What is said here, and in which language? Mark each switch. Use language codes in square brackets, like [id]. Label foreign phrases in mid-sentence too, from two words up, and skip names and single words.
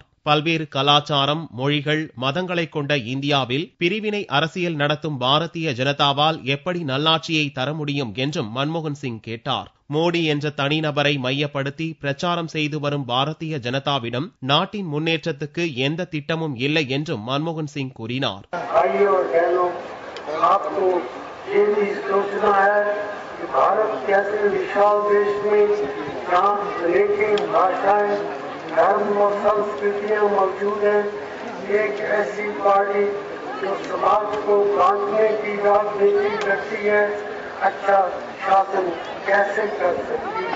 [ta] பல்வேறு கலாச்சாரம், மொழிகள், மதங்களை கொண்ட இந்தியாவில் பிரிவினை அரசியல் நடத்தும் பாரதிய ஜனதாவால் எப்படி நல்லாட்சியை தர முடியும் என்றும் மன்மோகன் சிங் கேட்டார். மோடி என்ற தனிநபரை மையப்படுத்தி பிரச்சாரம் செய்து வரும் பாரதிய ஜனதாவிடம் நாட்டின் முன்னேற்றத்துக்கு எந்த திட்டமும் இல்லை என்றும் மன்மோகன் சிங் கூறினார். [hi] आपको ये भी सोचना है कि भारत कैसे विशाल देश में जहाँ अनेक भाषाएं, धर्म और संस्कृतियाँ मौजूद हैं, एक ऐसी पार्टी जो समाज को बांटने की राजनीति करती है, अच्छा शासन कैसे कर सकती है।